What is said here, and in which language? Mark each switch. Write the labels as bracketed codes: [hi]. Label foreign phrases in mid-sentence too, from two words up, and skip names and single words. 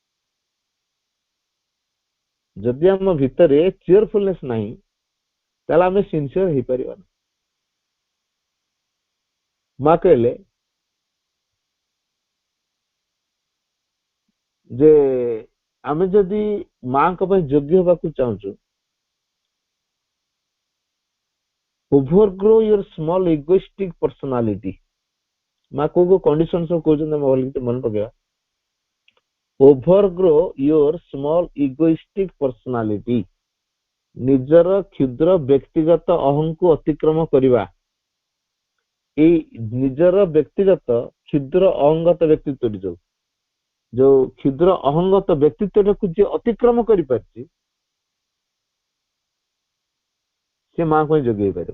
[or] ଯଦି ଆମ ଭିତରେ ଚିୟରଫୁଲନେସ୍ ନାହିଁ, ତାହେଲେ ଆମେ ସିନସିୟର ହେଇପାରିବାନି। ମା କହିଲେ ଯେ ଆମେ ଯଦି ମାଙ୍କ ପାଇଁ ଯୋଗ୍ୟ ହେବାକୁ ଚାହୁଁଛୁ, [en] overgrow your small egoistic personality। [or] ମା କୋଉ କଣ୍ଡିସନ ସବୁ କହୁଛନ୍ତି ଆମେ ଭଲ ମନେ ପକେଇବା। [en] overgrow your small egoistic personality, [or] ନିଜର କ୍ଷୁଦ୍ର ବ୍ୟକ୍ତିଗତ ଅହଂକୁ ଅତିକ୍ରମ କରିବା। ଏଇ ନିଜର ବ୍ୟକ୍ତିଗତ କ୍ଷୁଦ୍ର ଅହଙ୍ଗତ ବ୍ୟକ୍ତିତ୍ୱଟି ଯୋଉ କ୍ଷୁଦ୍ର ଅହଙ୍ଗତ ବ୍ୟକ୍ତିତ୍ୱଟାକୁ ଯିଏ ଅତିକ୍ରମ କରିପାରିଛି, ସେ ମାଙ୍କ ପାଇଁ ଯୋଗ୍ୟ ହେଇପାରିବ।